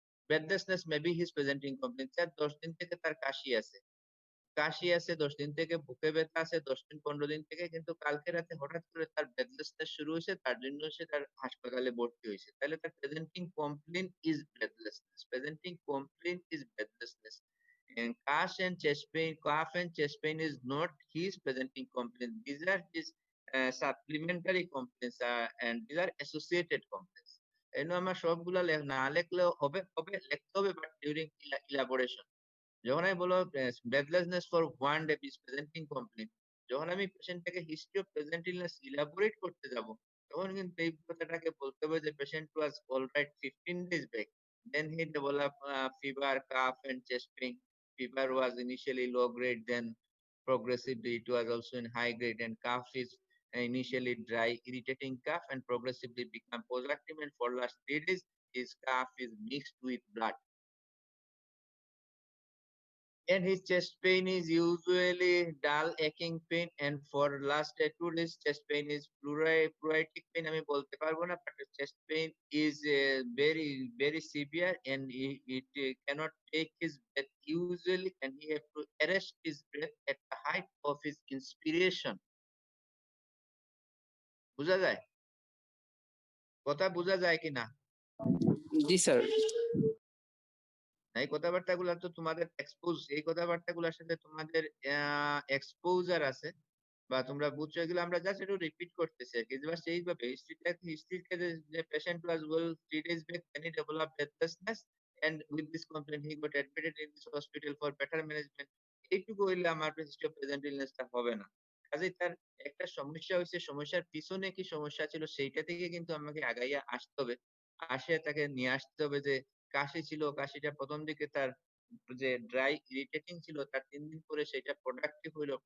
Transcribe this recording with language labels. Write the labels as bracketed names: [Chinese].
[Bangla] Breathlessness maybe his presenting complain. Sir ১০ দিন থেকে তার কাশি আছে। ১০ দিন থেকে বুকে ব্যথা আছে, ১০ দিন ১৫ দিন থেকে, কিন্তু কালকে রাতে হঠাৎ করে তার ব্রেথলেসনেস শুরু হইছে, তার জন্য সে তার হাসপাতালে ভর্তি হইছে। তাহলে তার presenting complain is breathlessness. Presenting complain is breathlessness. [English] And cough and chest pain is not his presenting complaint. These are his supplementary complaints, and these are associated complaints. [Bangla] এই জন্য আমরা সবগুলা না লেখলেও হবে, লিখতে হবে, বাট ডিউরিং elaboration. যখন আমি বলবো [English] breathlessness for 1 day is presenting complaint, [Bangla] যখন আমি পেশেন্টটাকে history of present illness elaborate করতে যাব, তখন কিন্তু এই কথাটাকে বলতে হবে যে [English] Patient was alright 15 days back, then he developed fever, cough and chest pain. Fever was initially low grade, then progressively it was also in high grade, and cough is initially dry irritating cough and progressively become productive, and for last 3 days his cough is mixed with blood. And his chest pain is usually dull aching pain, and for last 2 days chest pain is pleuritic pain [Bangla] আমি বলতে পারবো না, [English] but chest pain is very severe, and it cannot take his breath usually, and he have to arrest his breath at the height of his inspiration. [Bangla] বোঝা যায়? কথা বোঝা যায় কিনা? জি স্যার। এই কথাবার্তাগুলো তো তোমাদের এই কথাবার্তাগুলোর সাথে তোমাদের এক্সপোজার আছে, বা তোমরা বুঝছো, এগুলো আমরা জাস্ট একটু রিপিট করতেছি আরকি। জাস্ট এইভাবে হিস্ট্রিতে যে [English] Patient was well 3 days back when he developed breathlessness and with this complaint he got admitted in this hospital for better management. [Bangla] এইটুকু হইলে আমার হিস্ট্রি অফ প্রেজেন্ট ইলনেসটা হবে না। কাজেই তার একটা সমস্যা হইছে, সমস্যার পিছনে কি সমস্যা ছিল সেইটা থেকে কিন্তু আমাকে আগাইয়া আসতে হবে। আসে তাকে নিয়ে আসতে হবে যে কাশি ছিল, কাশিটা ১ম দিকে তার যে ড্রাই ইরিটেটিং ছিল, তার ৩ দিন পরে সেটা প্রোডাক্টিভ হইলো।